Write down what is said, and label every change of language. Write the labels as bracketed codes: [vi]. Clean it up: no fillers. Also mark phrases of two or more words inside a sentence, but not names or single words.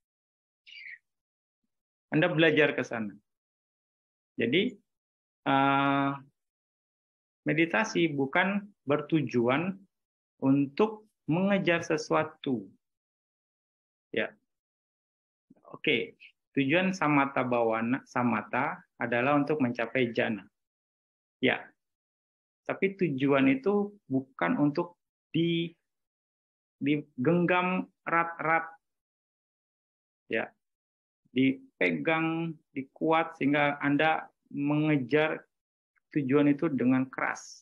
[id] Anda belajar ke sana. Jadi, meditasi bukan bertujuan untuk mengejar sesuatu. Ya. Oke, tujuan [pi] samatha bhavana, [id] samatha adalah untuk mencapai jhana. Ya. Tapi tujuan itu bukan untuk digenggam erat-erat. Ya. Dipegang, dikuat sehingga Anda mengejar tujuan itu dengan keras.